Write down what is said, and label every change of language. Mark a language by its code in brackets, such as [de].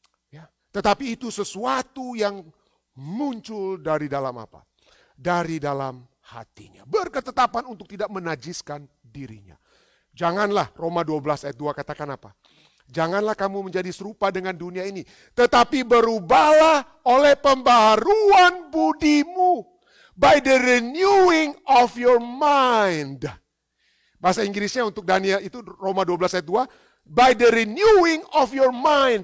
[id] Ya, tetapi itu sesuatu yang muncul dari dalam apa? Dari dalam hatinya. Berketetapan untuk tidak menajiskan dirinya. Janganlah, Roma 12 ayat 2 katakan apa? Janganlah kamu menjadi serupa dengan dunia ini. Tetapi berubahlah oleh pembaharuan budimu. [en] By the renewing of your mind. [id] Bahasa Inggrisnya untuk Daniel itu Roma 12 ayat 2. [en] By the renewing of your mind.